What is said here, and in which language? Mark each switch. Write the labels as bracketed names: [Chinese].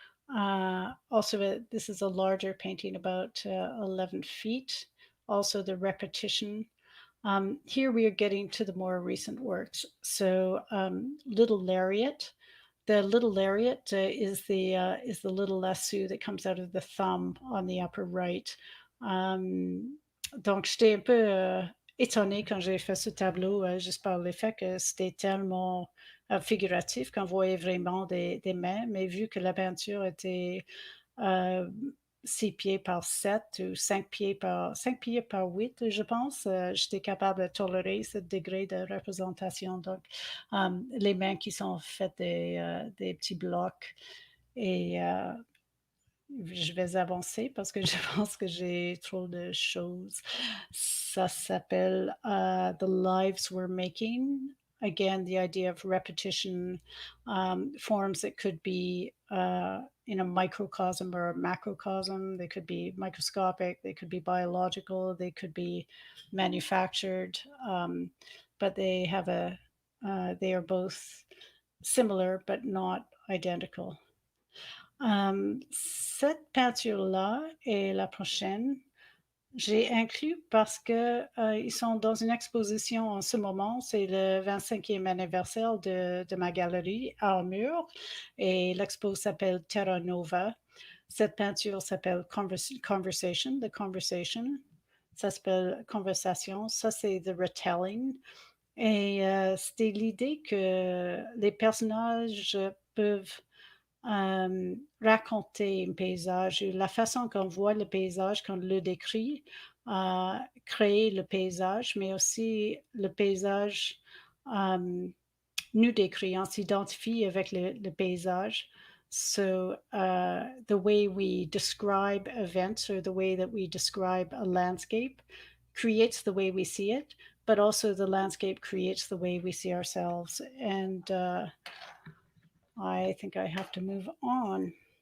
[English] This is a larger painting, about 11 feet. Also the repetition. Here we are getting to the more recent works. So Little Lariat, the little lariat is the little lasso that comes out of the thumb on the upper right. [French] Donc, j'étais un peu étonnée quand j'ai fait ce tableau, juste par le fait que c'était tellement figuratif qu'on voyait vraiment des mains, mais vu que la peinture était euh, 6 pieds par 7 ou 5 pieds par 8, je pense. J'étais capable de tolérer ce degré de représentation. Donc, les mains qui sont faites des petits blocs et je vais avancer parce que je pense que j'ai trop de choses. Ça s'appelle The Lives We're Making. [English] Again, the idea of repetition, forms that could be in a microcosm or a macrocosm. They could be microscopic, they could be biological, they could be manufactured, but they have they are both similar but not identical. [French] Cette peinture-là et la prochaine, j'ai inclus parce que ils sont dans une exposition en ce moment. C'est le 25e anniversaire de ma galerie à mur et l'expo s'appelle Terra Nova. Cette peinture s'appelle Conversation, The Conversation. Ça s'appelle Conversation. Ça, c'est The Retelling. Et c'était l'idée que les personnages peuvent raconter un paysage, la façon qu'on voit le paysage, qu'on le décrit, créer le paysage, mais aussi le paysage nous décrit, on s'identifie avec le paysage. [English] So the way we describe events or the way that we describe a landscape creates the way we see it, but also the landscape creates the way we see ourselves. And I think I have to move on.